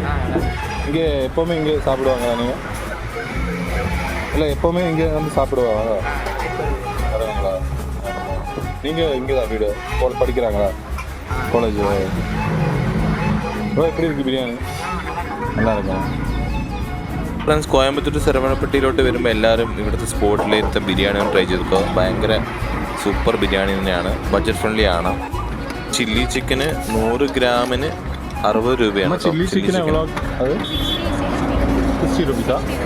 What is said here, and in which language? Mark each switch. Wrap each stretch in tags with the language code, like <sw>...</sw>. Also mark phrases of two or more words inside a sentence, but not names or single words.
<ta>இங்கே எப்போவுமே இங்கே சாப்பிடுவாங்களா நீங்கள்? இல்லை எப்போவுமே இங்கே வந்து சாப்பிடுவாங்க வரவங்களா? நீங்கள் இங்கே தான் வீடு படிக்கிறாங்களா காலேஜ்? எப்படி இருக்குது பிரியாணி? நல்லா இருக்கும்.</ta> <ml>ഫ്രണ്ട്സ്, കോയമ്പത്തൂർ ശരവണപ്പെട്ടിയിലോട്ട് വരുമ്പോൾ എല്ലാവരും ഇവിടുത്തെ സ്പോട്ടിലെടുത്ത ബിരിയാണി ട്രൈ ചെയ്തോ. ഭയങ്കര സൂപ്പർ ബിരിയാണി തന്നെയാണ്,</ml> <en>budget friendly</en> <ml>ആണ്. ചില്ലി ചിക്കന് 100 ഗ്രാമിന് 60 രൂപയാണ്. ചില്ലി ചിക്കൻ അത് 60 രൂപ.</ml>